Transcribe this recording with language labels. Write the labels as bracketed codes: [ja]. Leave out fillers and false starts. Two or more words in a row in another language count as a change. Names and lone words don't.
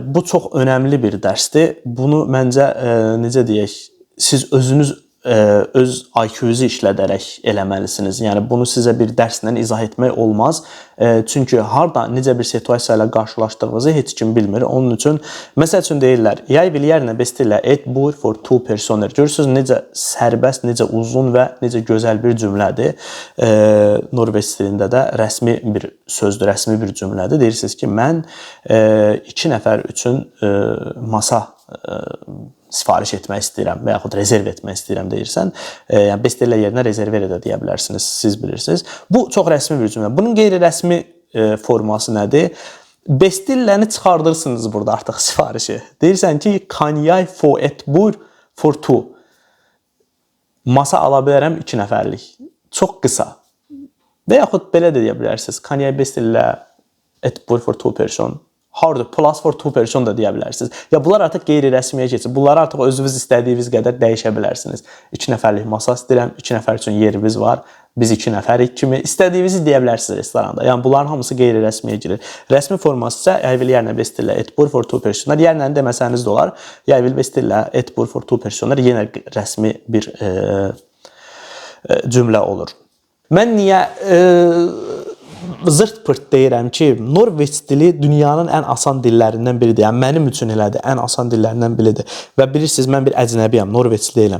[az] Bu çox önəmli bir dərsdir. Bunu məncə necə deyək, siz özünüz öz IQ-nuzu işlədərək eləməlisiniz. Yəni bunu sizə bir dərslə izah etmək olmaz. Çünki harda necə bir situasiya ilə qarşılaşdığınızı heç kim bilmir. Onun üçün məsəl üçün deyirlər: [no] "Jeg vil gjerne bestille et bord for 2 personer." [az] Görürsüz necə sərbəst, necə uzun və necə gözəl bir cümlədir. Norveç dilində də rəsmi bir sözdür, rəsmi bir cümlədir. Deyirsiniz ki, mən 2 nəfər üçün masa sifariş etmək istəyirəm və yaxud rezerv etmək istəyirəm deyirsən, yəni bestelle yerinə rezerver də deyə bilərsiniz, siz bilirsiniz. Bu çox rəsmi bir cümlə. Bunun qeyri-rəsmi forması nədir? Bestilləni çıxardırsınız burada artıq sifarişi. Deyirsən ki, [no] "Kan jeg få et bord for 2?" [az] Masa ala bilərəm 2 nəfərlik. Çox qısa. Və yaxud belə də deyə bilərsiniz. [no] "Kan jeg bestille et bord for 2 person?" [az] Harda plus [no] for 2 person [az] da deyə bilərsiniz. Ya bunlar artıq qeyri-rəsmiyə keçir. Bunları artıq özünüz istədiyiniz qədər dəyişə bilərsiniz. 2 nəfərlik masa istəyirəm, 2 nəfər üçün yerimiz var. Biz 2 nəfərik kimi istədiyinizi deyə bilərsiniz restoranda. Yəni bunların hamısı qeyri-rəsmiyə girir. Rəsmi forması isə [no] "Jeg vil gjerne bestille et bord for 2 personer." [az] Yəni deməsəniz də olar. [no] "Jeg vil bestille et bord for 2 personer." [az] Yenə rəsmi bir cümlə olur. Mən niyə zırt pırt deyirəm ki, Norveç dili dünyanın ən asan dillərindən biridir. Yəni mənim üçün elədir, ən asan dillərindən biridir. Və bilirsiniz, mən bir əcnəbiyəm, Norveçli deyiləm.